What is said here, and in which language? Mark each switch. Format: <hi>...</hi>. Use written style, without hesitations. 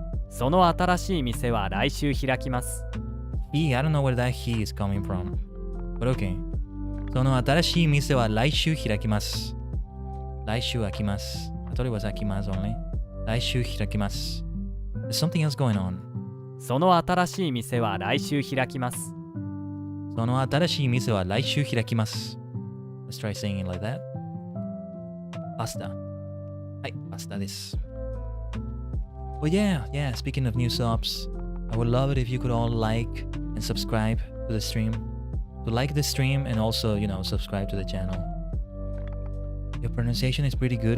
<ja>その新しい店は来週開きます。</ja> <en>He, I don't know where that he is coming from. But okay.</en> <ja>その新しい店は来週開きます。来週開きます。</ja> <en>I thought it was 開きます only. 来週開きます。There's something else going on.</en> <ja>その新しい店は来週開きます。その新しい店は来週開きます。</ja> <en>Let's try saying it like that.</en> <ja>パスタ。はい、パスタです。</ja> <en>But yeah, speaking of new subs, I would love it if you could all like and subscribe to the stream. To like the stream and also, subscribe to the channel. Your pronunciation is pretty good.</en>